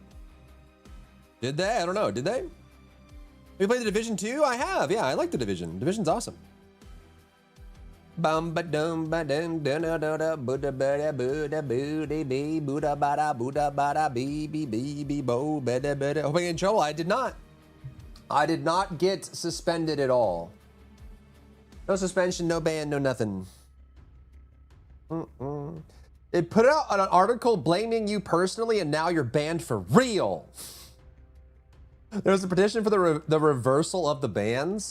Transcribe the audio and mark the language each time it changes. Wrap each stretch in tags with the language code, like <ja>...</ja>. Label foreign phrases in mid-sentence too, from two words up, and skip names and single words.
<en>Did they? I don't know. Did they? We played the Division 2? I have. Yeah, I like the Division. Division's awesome. Bum ba dum ba dum da da da da buddha bada buddha booty bee buddha bada bee bee bee bee bo bada bada. Hope I get in trouble. I did not. I did not get suspended at all. No suspension, no ban, no nothing. It put out an article blaming you personally, and now you're banned for real. There's a petition for the reversal of the bans.</en>